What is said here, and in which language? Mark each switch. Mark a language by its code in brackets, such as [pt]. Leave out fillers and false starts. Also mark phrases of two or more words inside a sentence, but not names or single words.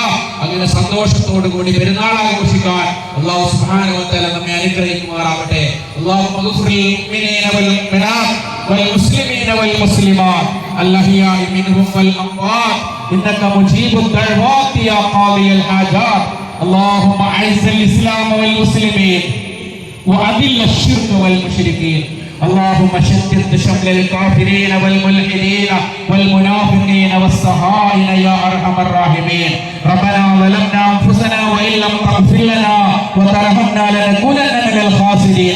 [ml] അങ്ങനെ സന്തോഷത്തോടു കൂടി പെരുന്നാൾ ആഘോഷിക്കാൻ [ar] الله سبحانه وتعالى [ml] നമ്മെ അനുഗ്രഹിക്കുമാറാവട്ടെ. [ar] اللهم اغفر للمؤمنين والمؤمنات والمسلمين والمسلمات الأحياء منهم والأموات إنك مجيب الدعوات يا قاضي الحاجات. اللهم اعز الاسلام والمسلمين واذل الشرك والمشركين. اللهم شتت شمل الكافرين والملحدين والمنافقين والصهاينة يا ارحم الراحمين. ربنا ظلمنا انفسنا وان لم تغفر لنا وترحمنا لنكونن من الخاسرين.